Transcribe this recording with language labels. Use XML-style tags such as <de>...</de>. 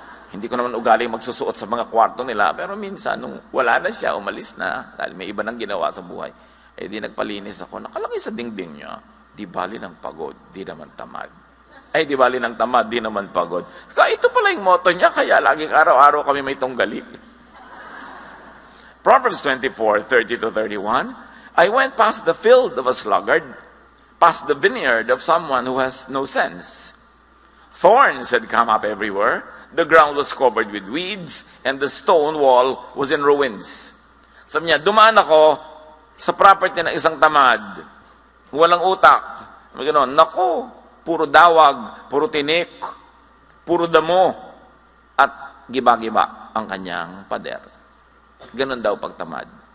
<tl>Hindi ko naman ugaling magsusuot sa mga kwarto nila, pero minsan, nung wala na siya, umalis na, dahil may iba nang ginawa sa buhay, di nagpalinis ako, nakalagay sa dingding niya, di bali ng pagod, di naman tamad. Di bali ng tamad, di naman pagod. Kaya ito pala yung motto niya, kaya laging araw-araw kami may tunggali.</tl> <en>Proverbs 24:30-31, I went past the field of a sluggard, past the vineyard of someone who has no sense. Thorns had come up everywhere, the ground was covered with weeds, and the stone wall was in ruins.</en> <tl>Sabi niya, dumaan ako sa property ng isang tamad, walang utak. Gano'n, naku, puro dawag, puro tinik, puro damo, at giba-giba ang kanyang pader. Ganon daw pagtamad.</tl>